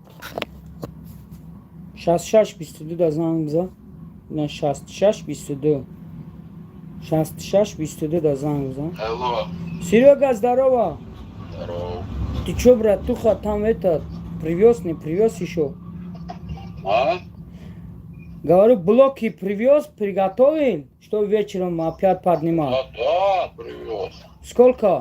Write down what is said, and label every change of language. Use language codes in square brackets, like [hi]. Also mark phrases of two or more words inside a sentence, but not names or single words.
[tg] 66-22 да занг биза. Не 66-22. 66-22 да занг биза. [ru] Алло, Серега, здорово. здорово. Ты чё, братуха, там этот привез, не привез еще? А? Говорю, блоки привез, приготовил, что вечером опять поднимал. Да, привез. Сколько?